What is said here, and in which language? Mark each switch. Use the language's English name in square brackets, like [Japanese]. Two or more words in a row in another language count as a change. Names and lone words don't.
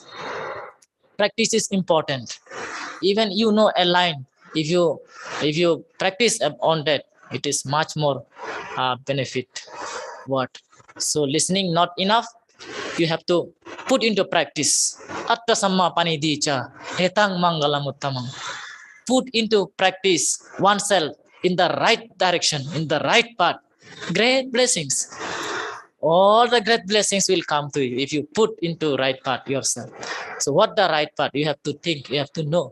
[English] Practice is important. Even you know a line, if you practice on that, it is much more benefit. What? So listening not enough, you have to put into practice. [Pali] Atta samma panidicha, hetang mangalam uttamam. [English] Put into practice oneself in the right direction, in the right path. Great blessings. All the great blessings will come to you if you put into right path yourself. So what the right path? You have to think, you have to know.